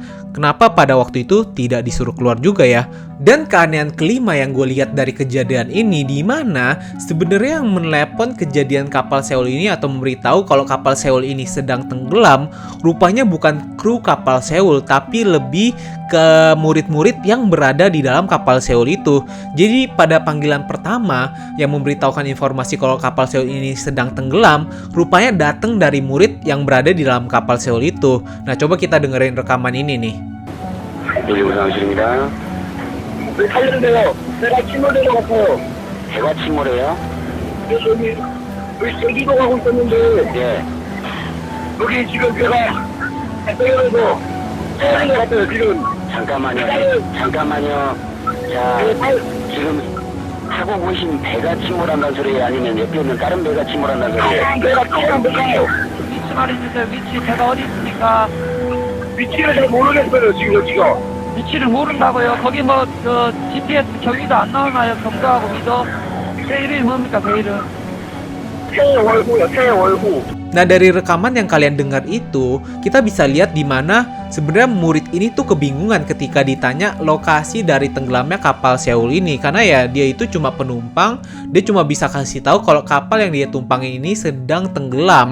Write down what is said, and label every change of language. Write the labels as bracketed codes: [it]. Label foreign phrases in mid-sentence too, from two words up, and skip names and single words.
[id] Kenapa pada waktu itu tidak disuruh keluar juga ya? Dan keanehan kelima yang gue lihat dari kejadian ini, di mana sebenarnya yang menelepon kejadian kapal Seoul ini atau memberitahu kalau kapal Seoul ini sedang tenggelam, rupanya bukan kru kapal Seoul, tapi lebih ke murid-murid yang berada di dalam kapal Seoul itu. Jadi pada panggilan pertama yang memberitahukan informasi kalau kapal Seoul ini sedang tenggelam, rupanya datang dari murid yang berada di dalam kapal Seoul itu. Nah, coba kita dengerin rekaman ini nih. [ko] 왜 살려는데요? 배가 침몰된 것 같아요. 배가 침몰해요? 여기 제주도 가고 있었는데 예. 여기 지금 배가 배에서 침몰된 것 같아요 지금. 잠깐만요. 자, 지금 타고 보신 배가 침몰한다는 소리예요? 아니면 옆에 있는 다른 배가 침몰한다는 소리예요? 배가 침몰했어요. 위치 말해주세요. 위치 배가 어디 있습니까? 위치를 잘 모르겠어요 지금 여기가. 위치를 모른다고요? 거기 GPS 경위도 안 나오나요? 경도하고 위도? 배 이름이 뭡니까? 배 이름? 태월호요 태월호. [id] Nah, dari rekaman yang kalian dengar itu, kita bisa lihat di mana sebenarnya murid ini tuh kebingungan ketika ditanya lokasi dari tenggelamnya kapal Seoul ini, karena ya dia itu cuma penumpang, dia cuma bisa kasih tahu kalau kapal yang dia tumpangi ini sedang tenggelam.